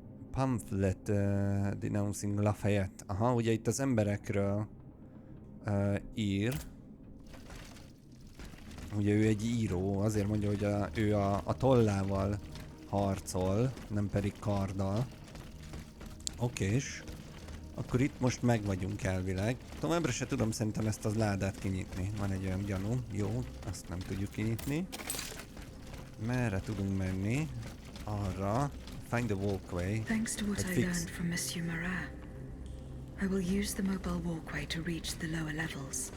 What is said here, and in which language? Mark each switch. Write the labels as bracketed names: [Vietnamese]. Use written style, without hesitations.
[English] Pamphlet denouncing Lafayette. [Hungarian] Aha, ugye itt az emberekről ír. Ugye ő egy író, azért mondja, hogy ő a tollával harcol, nem pedig karddal. Okés. Akkor itt most meg vagyunk elvileg. Továbbra se tudom szerintem ezt a ládát kinyitni. Van egy olyan gyanú. Jó, azt nem tudjuk kinyitni. Merre tudunk menni? Arra. [English] Find the walkway. Thanks to what I learned from Monsieur Marat, I will use the mobile walkway to reach the lower levels.